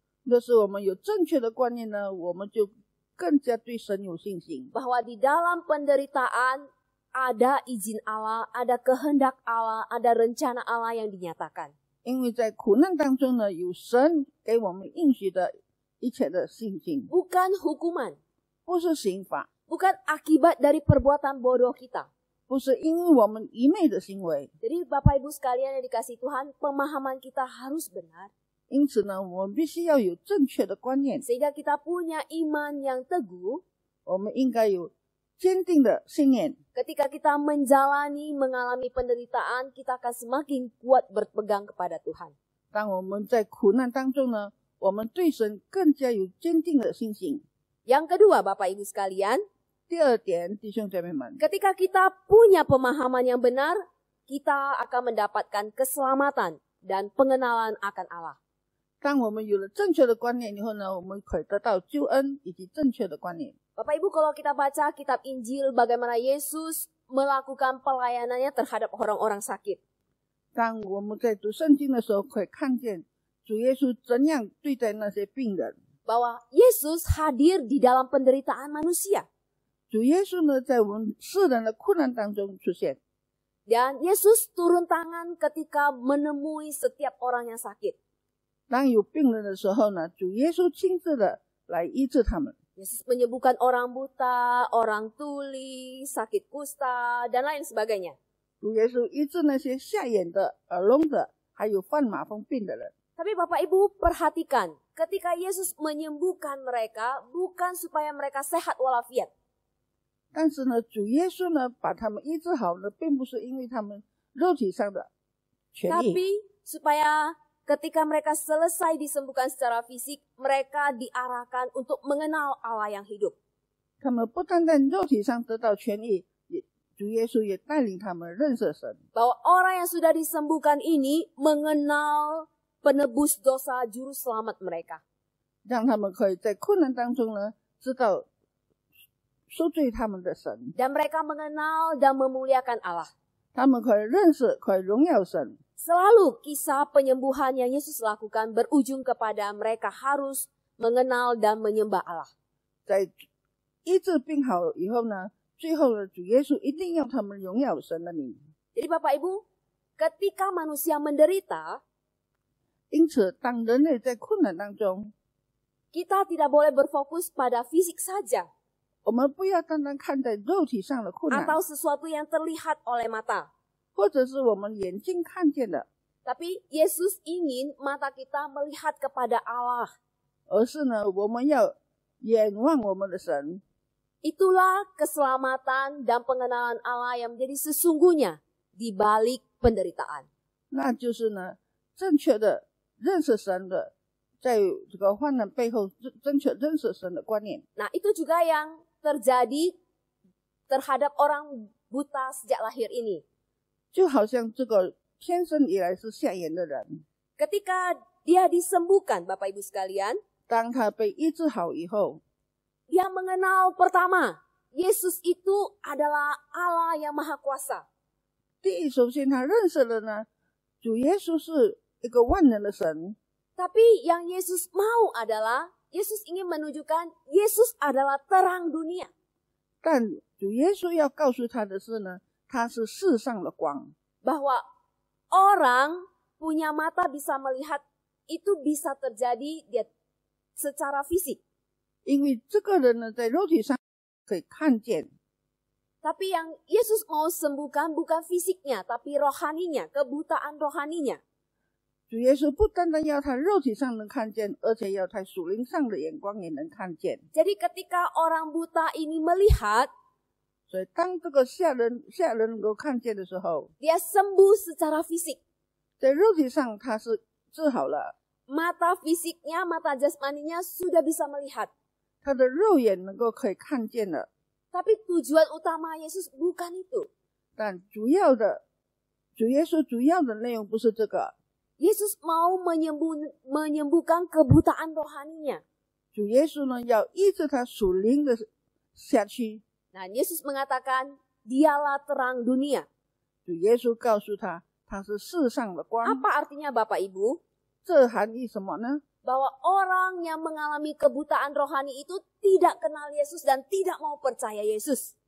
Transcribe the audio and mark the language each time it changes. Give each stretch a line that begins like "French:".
Chinese: 若是我们有正确的观念呢，我们就更加对神有信心。
Indonesian: Bahwa di dalam penderitaan ada izin Allah, ada kehendak Allah, ada rencana Allah yang dinyatakan.
Chinese: 因为在苦难当中呢，有神给我们应许的一切的信心，
Indonesian: Bukan hukuman,
Chinese: 不是刑罚，
Indonesian: bukan akibat dari perbuatan bodoh kita.
Chinese: 不是因为我们愚昧的行为。
Indonesian: Jadi Bapak Ibu sekalian yang dikasihi Tuhan, pemahaman kita harus benar.
Chinese: 因此呢，我们必须要有正确的观念，
Indonesian: Sehingga kita punya iman yang teguh
Chinese: 我们应该有坚定的信念。
Indonesian: ketika kita mengalami penderitaan, kita akan semakin kuat berpegang kepada Tuhan.
Chinese: 当我们在苦难当中呢，我们对神更加有坚定的信心。
Indonesian: Yang kedua, Bapak Ibu sekalian,
Chinese: 第二点，弟兄姐妹们，
Indonesian: ketika kita punya pemahaman yang benar, kita akan mendapatkan keselamatan dan pengenalan akan Allah.
Chinese: 当我们有了正确的观念以后呢，我们可以得到救恩以及正确的观念。
Indonesian: Bapak Ibu, kalau kita baca kitab Injil bagaimana Yesus melakukan pelayanannya terhadap orang-orang sakit.
Chinese: 当我们在读圣经的时候，可以看见主耶稣怎样对待那些病人。
Indonesian: Bahwa Yesus hadir di dalam penderitaan manusia.
Chinese: 主耶稣呢，在我们世人的困难当中出现，
Indonesian: Dan Yesus turun tangan ketika menemui setiap orang yang sakit.
Chinese: 当有病人的时候呢，主耶稣亲自的来医治他们。
Indonesian: Yesus menyembuhkan orang buta, orang tuli, sakit kusta, dan lain sebagainya.
Chinese: 主耶稣医治那些瞎眼的、耳聋的，还有犯马蜂病的人。
Indonesian: Tapi Bapak Ibu perhatikan, ketika Yesus menyembuhkan mereka, bukan supaya mereka sehat walafiat.
Chinese: 但是呢，主耶稣呢，把他们医治好呢，并不是因为他们肉体上的痊愈，
Indonesian: Tapi supaya ketika mereka selesai disembuhkan secara fisik, mereka diarahkan untuk mengenal Allah yang hidup.
Chinese: 他们不单单肉体上得到痊愈，主耶稣也带领他们认识神。
Indonesian: Bahwa orang yang sudah disembuhkan ini mengenal penebus dosa juru selamat mereka.
Chinese: 让他们可以在困难当中呢，知道赎罪他们的神，
Indonesian: Dan mereka mengenal dan memuliakan Allah.
Chinese: 他们可以认识，可以荣耀神。
Indonesian: Selalu kisah penyembuhan yang Yesus lakukan berujung kepada mereka harus mengenal dan menyembah Allah.
Chinese: 在医治病好以后呢，最后呢，主耶稣一定要他们荣耀神的名。
Indonesian: Jadi Bapak Ibu, ketika manusia menderita,
Chinese: 因此，当人类在困难当中，
Indonesian: kita tidak boleh berfokus pada fisik saja
Chinese: 我们不要单单看在肉体上的困难，
Indonesian: atau sesuatu yang terlihat oleh mata.
Chinese: 或者是我们眼睛看见的，
Indonesian: Tapi Yesus ingin mata kita melihat kepada Allah.
Chinese: 而是呢，我们要眼望我们的神。
Indonesian: Itulah keselamatan dan pengenalan Allah yang menjadi sesungguhnya di balik penderitaan.
Chinese: 那就是呢，正确的认识神的，在这个患难背后，正确认识神的观念。
Indonesian: Nah, itu juga yang terjadi terhadap orang buta sejak lahir ini.
Chinese: 就好像这个天生以来是瞎眼的人，
Indonesian: Ketika dia disembuhkan, Bapak Ibu sekalian,
Chinese: 当他被医治好以后，
Indonesian: dia mengenal pertama, Yesus itu adalah Allah yang Maha Kuasa.
Chinese: 第一，首先他认识了呢，主耶稣是一个万能的神。
Indonesian: Tapi yang Yesus mau adalah, Yesus ingin menunjukkan Yesus adalah terang dunia.
Chinese: 但主耶稣要告诉他的是呢，他是世上的光。
Indonesian: Bahwa orang punya mata bisa melihat itu bisa terjadi dia secara fisik.
Chinese: 因为这个人呢，在肉体上可以看见，
Indonesian: Tapi yang Yesus mau sembuhkan bukan fisiknya, tapi rohaninya, kebutaan rohaninya.
Chinese: 主耶稣不单单要他肉体上能看见，而且要他属灵上的眼光也能看见。
Indonesian: Jadi ketika orang buta ini melihat,
Chinese: 所以当这个瞎人能够看见的时候，
Indonesian: dia sembuh secara fisik.
Chinese: 在肉体上他是治好了，
Indonesian: Mata fisiknya, mata jasmaninya sudah bisa melihat.
Chinese: 他的肉眼能够可以看见了。
Indonesian: Tapi tujuan utama Yesus bukan itu.
Chinese: 但主要的，主耶稣主要的内容不是这个，
Indonesian: Yesus mau menyembuhkan kebutaan rohaninya.
Chinese: 主耶稣呢要医治他属灵的辖区。
Indonesian: Nah, Yesus mengatakan, dialah terang dunia.
Chinese: 主耶稣告诉他，他是世上的光。
Indonesian: Apa artinya Bapak Ibu?
Chinese: 这含义什么呢？
Indonesian: Bahwa orang yang mengalami kebutaan rohani itu tidak kenal Yesus dan tidak mau percaya Yesus.